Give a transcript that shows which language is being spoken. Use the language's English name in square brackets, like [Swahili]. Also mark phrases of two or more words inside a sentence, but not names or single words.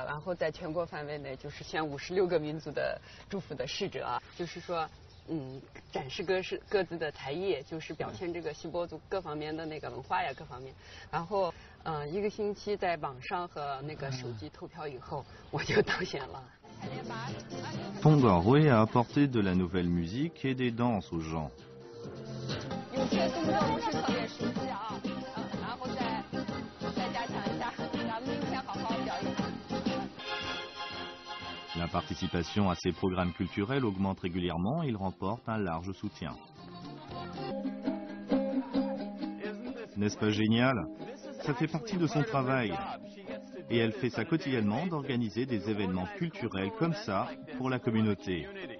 [Chinese] 然后在全国范围内就是选56个民族的祝福的使者，就是说。展示各自的才艺，就是表现这个锡伯族各方面的那个文化呀，各方面。然后1个星期在网上和那个手机投票以后，我就当选了。 [French] Tongarwe a apporté de la nouvelle musique et des danses aux gens. [Chinese] 有些动作不是特别熟悉啊，然后再加强一下，咱们明天好好表演。 [French] La participation à ces programmes culturels augmente régulièrement et il remporte un large soutien. N'est-ce pas génial? Ça fait partie de son travail. Et elle fait ça quotidiennement d'organiser des événements culturels comme ça pour la communauté.